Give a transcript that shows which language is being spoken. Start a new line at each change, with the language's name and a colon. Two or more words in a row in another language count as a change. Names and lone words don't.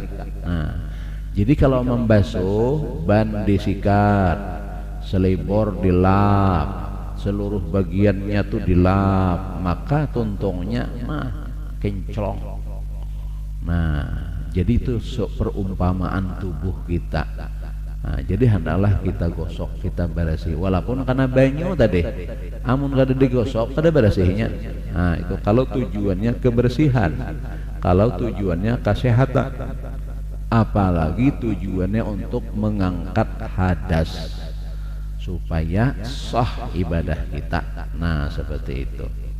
Indonesian: Nah, jadi kalau membasuh ban disikat, selibor dilap, seluruh bagiannya tuh dilap, maka tuntungnya mah kinclong. Nah, jadi itu perumpamaan tubuh kita.
Banjar: Nah, jadi hendaklah kita gosok, kita bersih, walaupun karena banyu tadi, amun kada digosok kada bersihnya.
Indonesian: Nah, itu kalau tujuannya kebersihan, kalau tujuannya kesehatan, apalagi tujuannya untuk mengangkat hadas supaya sah ibadah kita. Nah, seperti itu.